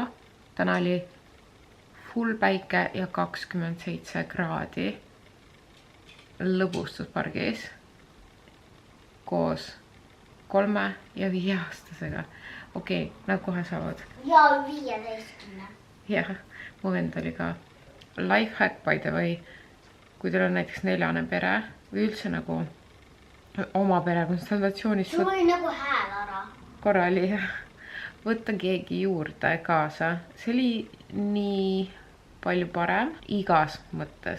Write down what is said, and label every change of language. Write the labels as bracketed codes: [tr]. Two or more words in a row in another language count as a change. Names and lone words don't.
[et] Täna oli full päike ja 27 kraadi lõbustuspargis koos 3 ja 5 aastasega. Okei, nad kohe saavad. Ja 15. Jah, mu vend oli ka [en] lifehack by the way. [et] Kui teil on näiteks 4 pere või üldse nagu oma pere konsultatsioonis. Sul oli nagu hääl ära. Korra oli võtta keegi juurde kaasa. See oli nii palju parem igas mõttes.